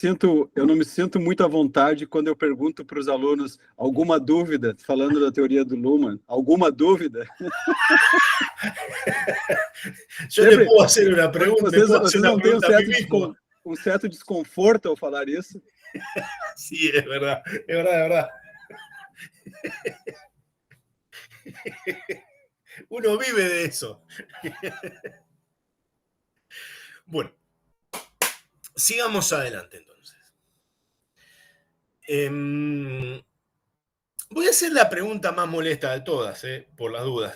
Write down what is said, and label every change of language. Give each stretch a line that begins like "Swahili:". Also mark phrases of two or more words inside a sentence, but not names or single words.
Portuguese: Eu não me sinto muito à vontade quando eu pergunto para os alunos alguma dúvida, falando da teoria do Luhmann, alguma dúvida?
Spanish: Yo le puedo hacer una pregunta, me puedo hacer
Portuguese: Vocês
Spanish: una
Portuguese: não têm
Spanish: pregunta a mí mismo.
Portuguese: um certo desconforto ao falar isso?
Spanish: Sí, es verdad, es verdad, es verdad. Uno vive de eso. Bueno, sigamos adelante entonces. Voy a hacer la pregunta más molesta de todas, por las dudas.